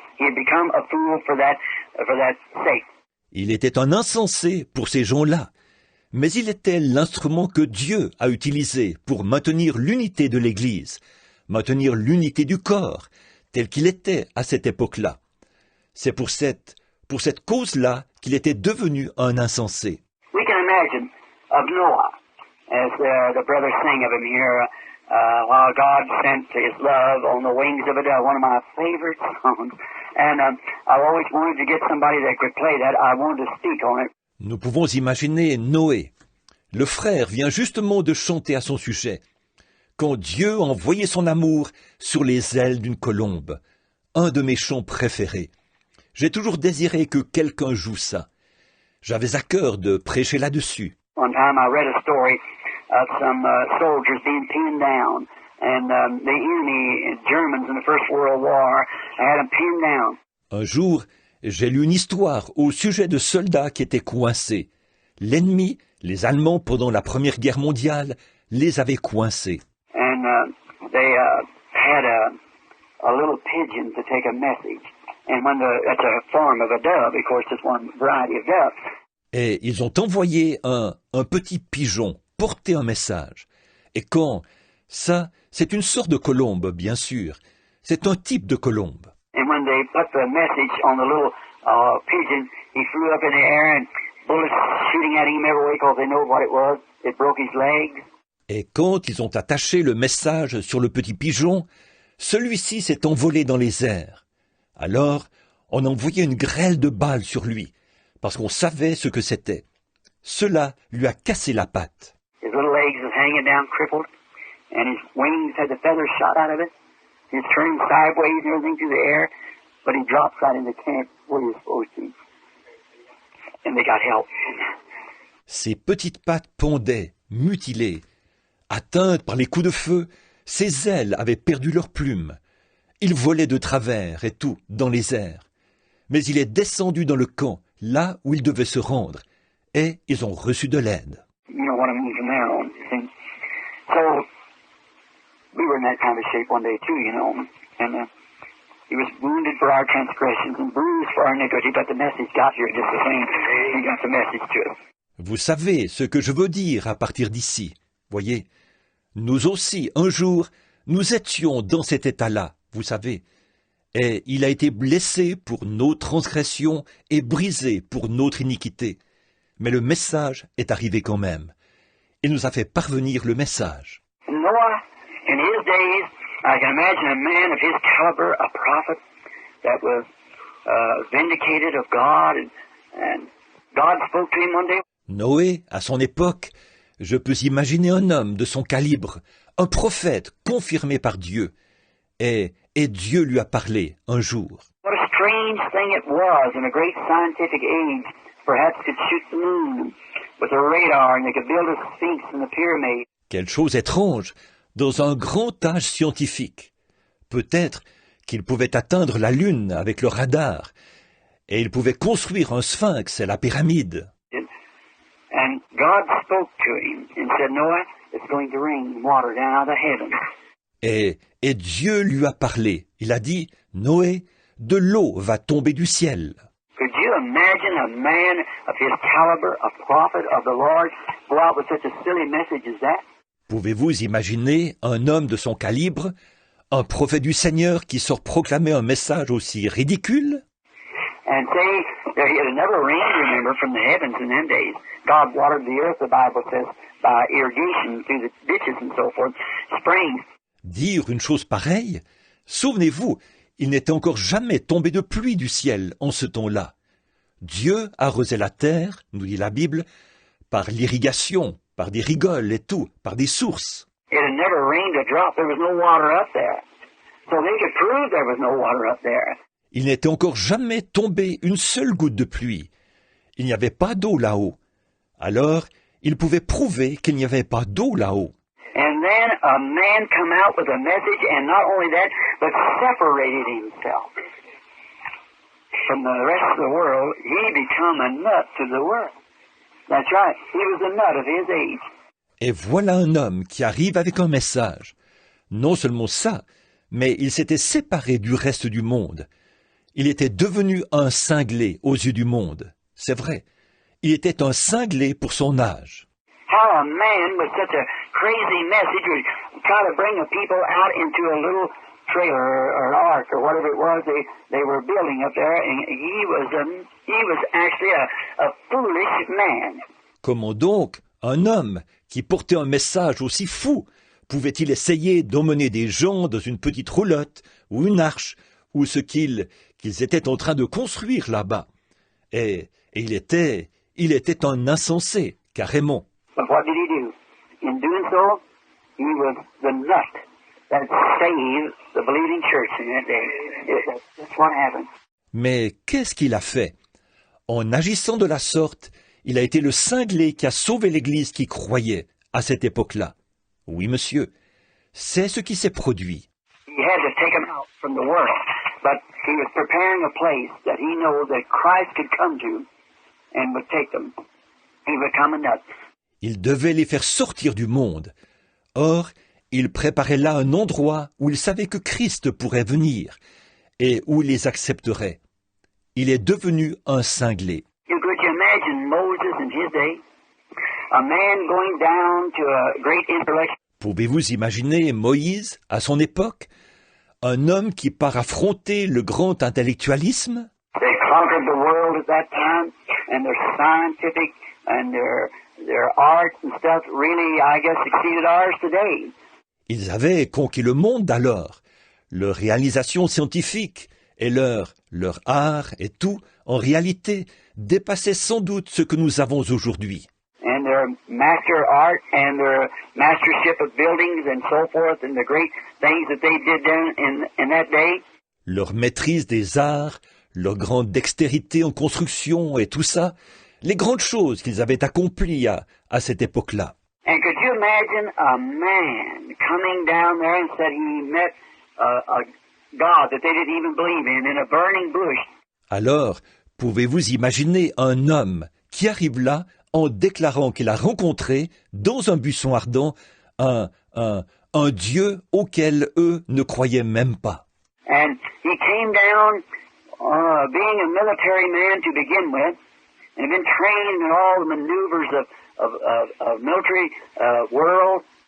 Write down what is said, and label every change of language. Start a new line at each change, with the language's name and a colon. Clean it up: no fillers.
English: He had become a fool for that sake.
French: Il était un insensé pour ces gens-là, mais il était l'instrument que Dieu a utilisé pour maintenir l'unité de l'Église, maintenir l'unité du corps, tel qu'il était à cette époque-là. C'est pour cette cause-là qu'il était devenu un insensé.
English: We can imagine of Noah, as the brothers sing of him here, while God sent his love on the wings of a dove, one of my favorite songs. And I always wanted to get somebody that could play that. I wanted to speak on it.
French: Nous pouvons imaginer Noé. Le frère vient justement de chanter à son sujet. Quand Dieu a envoyé son amour sur les ailes d'une colombe. Un de mes chants préférés. J'ai toujours désiré que quelqu'un joue ça. J'avais à cœur de prêcher là-dessus.
English: One time I read a story of some soldiers being pinned down. And the enemy, Germans in the First World War, had them pinned down.
French: Un jour, j'ai lu une histoire au sujet de soldats qui étaient coincés. L'ennemi, les Allemands pendant la Première Guerre mondiale, les avait coincés.
English: And they had a little pigeon to take a message. And it's a form of a dove, of course, it's one variety of doves.
French: Et ils ont envoyé un petit pigeon porter un message. Et quand ça, c'est une sorte de colombe, bien sûr. C'est un type de colombe.
English: And when they put the message on the little pigeon, he flew up in the air and bullets shooting at him every way because they know what it was. It broke his leg.
French: Et quand ils ont attaché le message sur le petit pigeon, celui-ci s'est envolé dans les airs. Alors, on envoyait une grêle de balles sur lui, parce qu'on savait ce que c'était. Cela lui a cassé la patte.
English: His little legs was hanging down crippled, and his wings had the feathers shot out of it. He was turning sideways and everything through the air, but he dropped right in the camp where he was supposed to. And they got help.
French: Ses petites pattes pendaient, mutilées. Atteintes par les coups de feu, ses ailes avaient perdu leurs plumes. Il volait de travers et tout, dans les airs. Mais il est descendu dans le camp, là où il devait se rendre, et ils ont reçu de l'aide.
English: You know what I mean from there on, you see. So, we were in that kind of shape one day too, you know. And he was wounded for our transgressions and bruised for our iniquity, but the message got here just the same. He got the message to us.
French: Vous savez ce que je veux dire à partir d'ici. Voyez, nous aussi, un jour, nous étions dans cet état-là, vous savez. Et il a été blessé pour nos transgressions et brisé pour notre iniquité. Mais le message est arrivé quand même. Il nous a fait parvenir le message.
English: Noah, in his days, I can imagine a man of his caliber, a prophet, that was vindicated of God, and God spoke to him one day.
French: Noé, à son époque, je peux imaginer un homme de son calibre, un prophète confirmé par Dieu. Et Dieu lui a parlé un jour.
English: What a strange thing it was in a great scientific age, perhaps could shoot the moon with a radar and they could build a sphinx in the pyramid.
French: Quelle chose étrange, dans un grand âge scientifique. Peut-être qu'il pouvait atteindre la Lune avec le radar, et il pouvait construire un sphinx et la pyramide.
English: And God spoke to him and said, Noah, it's going to rain water down out of heaven.
French: Et Dieu lui a parlé. Il a dit, Noé, de l'eau va tomber du ciel.
English: Could you imagine a man of his caliber, a prophet of the Lord, go out with such a silly message as that?
French: Pouvez-vous imaginer un homme de son calibre, un prophète du Seigneur qui sort proclamer un message aussi ridicule?
English: And say, it never rained, remember, from the heavens in them days. God watered the earth, the Bible says, by irrigation through the ditches and so forth, springs.
French: Dire une chose pareille? Souvenez-vous, il n'était encore jamais tombé de pluie du ciel en ce temps-là. Dieu arrosait la terre, nous dit la Bible, par l'irrigation, par des rigoles et tout, par des sources.
English: It had never rained a drop. There was no water up there. So they could prove there was no water up there.
French: Il n'était encore jamais tombé une seule goutte de pluie. Il n'y avait pas d'eau là-haut. Alors, il pouvait prouver qu'il n'y avait pas d'eau là-haut.
English: And then a man come out with a message, and not only that, but separated himself from the rest of the world. He become a nut to the world. That's right. He was a nut of his age.
French: Et voilà un homme qui arrive avec un message. Non seulement ça, mais il s'était séparé du reste du monde. Il était devenu un cinglé aux yeux du monde. C'est vrai. Il était un cinglé pour son âge.
English: How a man with such a crazy message would try to bring the people out into a little trailer or an ark or whatever it was they were building up there, and he was actually a foolish man.
French: Comment donc un homme qui portait un message aussi fou pouvait-il essayer d'emmener des gens dans une petite roulotte ou une arche ou ce qu'ils étaient en train de construire là-bas? Et il était un insensé, carrément.
English: But what did he do? In doing so, he was the nut that saved the believing church in that day. That's what happened.
French: Mais qu'est-ce qu'il a fait? En agissant de la sorte, il a été le cinglé qui a sauvé l'Église qui croyait à cette époque-là. Oui, monsieur, c'est ce qui s'est produit.
English: He had to take them out from the world, but he was preparing a place that he knew that Christ could come to and would take them he would come and
French: Il devait les faire sortir du monde. Or, il préparait là un endroit où il savait que Christ pourrait venir et où il les accepterait. Il est devenu un cinglé.
English: Could you imagine Moses in his day? A man going down to a great intellectual.
French: Pouvez-vous imaginer Moïse, à son époque, un homme qui part affronter le grand intellectualisme?
English: They conquered the world at that time, and their scientific and their art and stuff really, I guess, exceeded ours today.
French: Ils avaient conquis le monde alors. Leur réalisation scientifique et leur art et tout, en réalité, dépassaient sans doute ce que nous avons aujourd'hui.
English: And their master art and their mastership of buildings and so forth and the great things that they did then in that day.
French: Leur maîtrise des arts, leur grande dextérité en construction et tout ça, les grandes choses qu'ils avaient accomplies à cette époque-là.
English: And could you imagine a man coming down there and said he met a God that they didn't even believe in a burning bush?
French: Alors, pouvez-vous imaginer un homme qui arrive là en déclarant qu'il a rencontré, dans un buisson ardent, un Dieu auquel eux ne croyaient même pas?
English: And he came down being a military man to begin with, and had been trained in all the maneuvers of military world.